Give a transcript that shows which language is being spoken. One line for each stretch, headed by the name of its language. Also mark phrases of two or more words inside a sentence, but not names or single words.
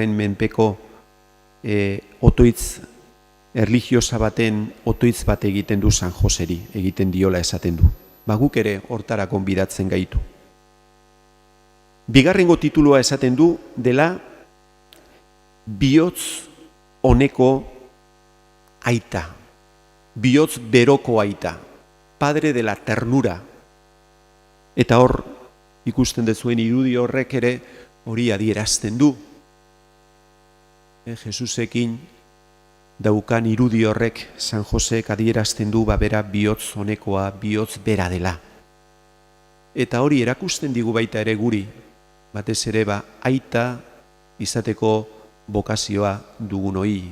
Basque: menpeko otoitz erlijiosa baten otoitz bat egiten du San Joseri, egiten diola esaten du. Guk ere hortara gonbidatzen gaitu. Bigarrengo titulua esaten du dela bihotz honeko aita, bihotz beroko aita,
Spanish: padre de la ternura.
Basque: Eta hor ikusten dezuen irudi horrek ere hori adierazten du. Jesusekin daukan irudi horrek San Josek adierazten du bera bihotz honekoa, bihotz bera dela. Eta hori erakusten digu baita ere guri, batez ere aita izateko bokazioa dugun hoi.